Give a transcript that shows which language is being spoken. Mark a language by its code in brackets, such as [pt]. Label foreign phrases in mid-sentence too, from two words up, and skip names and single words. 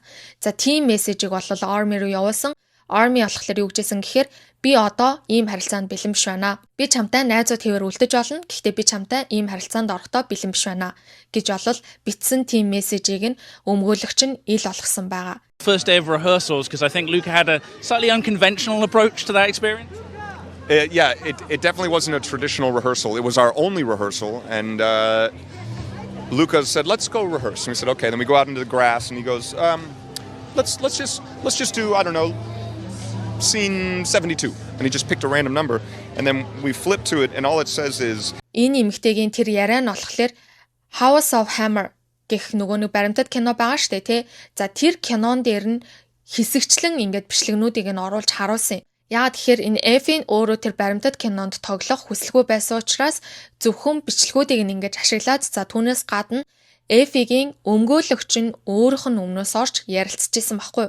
[mn] За тийм мессежийг бол Army руу явуулсан. Army болохоор юу гэжсэн гэхээр би одоо ийм харилцаанд бэлэн биш байна. Би чамтай найзууд хэвээр үлдэж болно. Гэхдээ би чамтай ийм харилцаанд орохдоо бэлэн биш байна гэж болол бичсэн тийм мессежийг нь өмгөөлөгч нь ил олгосон байгаа. [en] First day of rehearsals, because I think Luca had a slightly unconventional approach to that experience. Yeah, it definitely wasn't a traditional rehearsal. It was our only rehearsal, and Luca said, "Let's go rehearse." And we said, "Okay." Then we go out into the grass, and he goes, "Let's just do, I don't know, scene 72." And he just picked a random number, and then we flipped to it, and all it says is. [mn] Энэ эмэгтэйгийн тэр яриа нь болохоор House of Hammer гэх нөгөө нэг баримтат кино байгаа штэ тий. За тэр кинон дээр нь хэсэгчлэн ингээд бичлэгнүүдийг нь оруулж харуулсан. Яагаад тэгэхээр энэ Эфин өөрөө тэр баримтат кинонд тоглох хүсэлгүй байсан учраас зөвхөн бичлэгүүдийг нь ингээд ашиглаад за түүнээс гадна Эфигийн өмгөөлөгч нь өөрийнх нь өмнөөс орж ярилцчихсан байхгүй юу.